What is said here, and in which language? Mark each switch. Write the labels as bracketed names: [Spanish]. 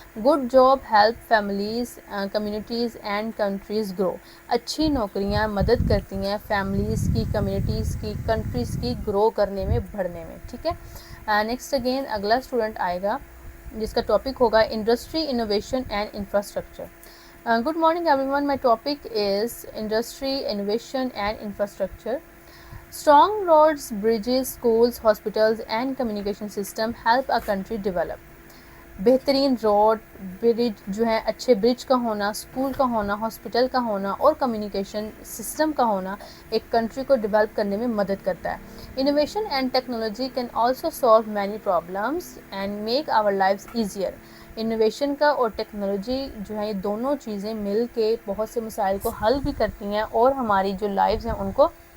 [English] Good job help families, communities and countries grow. [Urdu] اچھی نوکریاں مدد کرتی ہیں فیملیز کی، کمیونٹیز کی، کنٹریز کی گرو کرنے میں، بڑھنے میں. ٹھیک ہے. نیکسٹ اگین اگلا اسٹوڈنٹ آئے گا جس کا ٹاپک ہوگا industry, innovation and infrastructure. [English] Good morning everyone. My topic is industry, innovation and infrastructure. Strong roads, bridges, schools, hospitals and communication system help a country develop. [Urdu] بہترین روڈ، برج جو ہے، اچھے برج کا ہونا، اسکول کا ہونا، ہاسپٹل کا ہونا اور کمیونیکیشن سسٹم کا ہونا ایک کنٹری کو ڈیولپ کرنے میں مدد کرتا ہے۔ [English] Innovation and technology can also solve many problems and make our lives easier. [Urdu] Innovation کا اور ٹیکنالوجی جو ہے، یہ دونوں چیزیں مل کے بہت سے مسائل کو حل بھی کرتی ہیں اور ہماری جو لائفز ہیں ان کو